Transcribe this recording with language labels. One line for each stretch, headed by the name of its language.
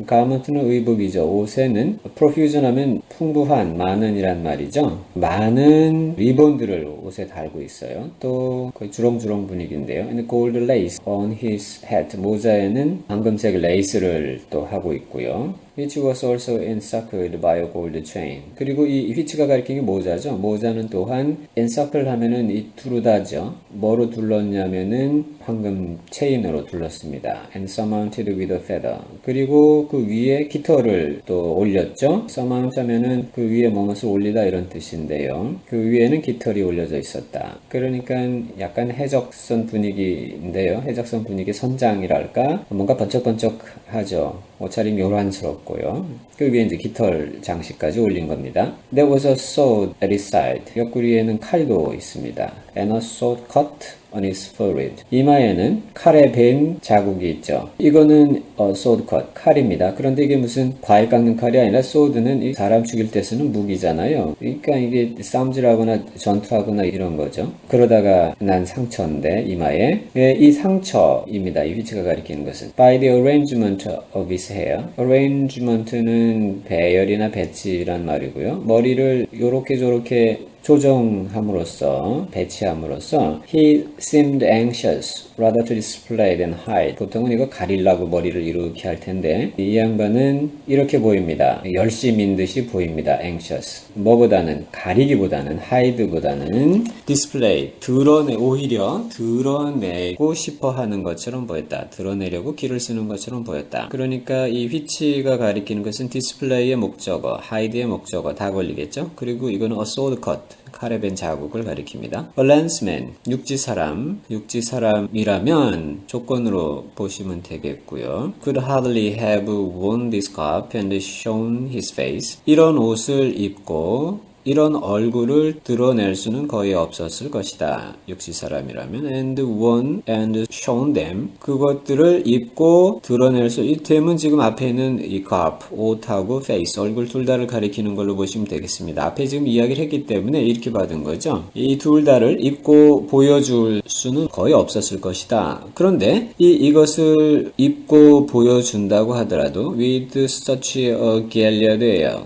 Korean: garment는 의복이죠. 옷에는 profusion 하면 풍부한, 많은이란 말이죠. 많은 리본들을 옷에 달고 있어요. 또 거의 주렁주렁 분위기인데요.
English: And gold lace on his hat.
Korean: 모자에는 황금색 레이스를 또 하고 있고요.
English: Which was also encircled by a gold chain.
Korean: 그리고 이 which가 가리키는 게 모자죠. 모자는 또한 encircle 하면은 이 두르다죠. 뭐로 둘렀냐면은 황금 체인으로 둘렀습니다.
English: And surmounted with a feather.
Korean: 그리고 그 위에 깃털을 또 올렸죠. surmount 하면은 그 위에 뭐뭇을 올리다 이런 뜻인데요. 그 위에는 깃털이 올려져 있었다. 그러니까 약간 해적선 분위기인데요. 해적선 분위기 선장이랄까? 뭔가 번쩍번쩍하죠. 옷차림 요란스럽고요. 그 위에 이제 깃털 장식까지 올린 겁니다.
English: There was a sword at his side.
Korean: 옆구리에는 칼도 있습니다.
English: And a sword cut on his forehead.
Korean: 이마에는 칼에 벤 자국이 있죠. 이거는 sword cut, 칼입니다. 그런데 이게 무슨 과일 깎는 칼이 아니라 sword는 이 사람 죽일 때 쓰는 무기잖아요. 그러니까 이게 싸움질하거나 전투하거나 이런 거죠. 그러다가 난 상처인데 이마에. 이 상처입니다. 이 위치가 가리키는 것은.
English: By the arrangement of his hair.
Korean: arrangement는 배열이나 배치란 말이고요. 머리를 요렇게 저렇게 조정함으로써, 배치함으로써
English: he seemed anxious rather to display than hide.
Korean: 보통은 이거 가리려고 머리를 이렇게 할 텐데 이 양반은 이렇게 보입니다. 열심인 듯이 보입니다. anxious. 뭐보다는, 가리기보다는, hide보다는 display, 오히려 드러내고 싶어 하는 것처럼 보였다. 드러내려고 기를 쓰는 것처럼 보였다. 그러니까 이 which가 가리키는 것은 display의 목적어, hide의 목적어 다 걸리겠죠. 그리고 이거는 a sword cut, 칼에 벤 자국을 가리킵니다. A landsman, 육지사람이라면 조건으로 보시면 되겠고요.
English: Could hardly have worn this cap and shown his face.
Korean: 이런 옷을 입고 이런 얼굴을 드러낼 수는 거의 없었을 것이다. 육지사람이라면
English: and worn and shown them.
Korean: 그것들을 입고 드러낼 수, 이 됨은 지금 앞에 있는 이 cap, 옷하고 face, 얼굴 둘 다를 가리키는 걸로 보시면 되겠습니다. 앞에 지금 이야기를 했기 때문에 이렇게 받은 거죠. 이 둘 다를 입고 보여줄 수는 거의 없었을 것이다. 그런데 이것을 입고 보여준다고 하더라도
English: with such a gallant air.